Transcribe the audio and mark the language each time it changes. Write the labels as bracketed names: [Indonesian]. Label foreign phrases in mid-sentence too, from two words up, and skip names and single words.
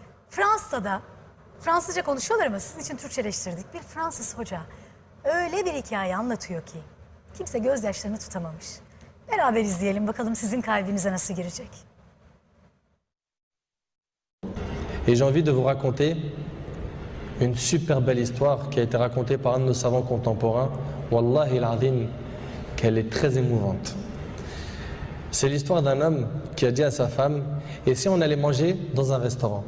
[Turkish] Fransa'da Fransızca konuşuyorlar ama sizin için Türkçeleştirdik. Bir Fransız hoca öyle bir hikaye anlatıyor ki kimse gözyaşlarını tutamamış. Beraber izleyelim bakalım sizin kalbinize nasıl girecek. [French] Et j'ai envie de vous raconter une super belle histoire qui a été racontée par un de nos savants contemporains. [Arabic] والله العظيم, [French] qu'elle est très émouvante. C'est l'histoire d'un homme qui a dit à sa femme, et si on allait manger dans un restaurant?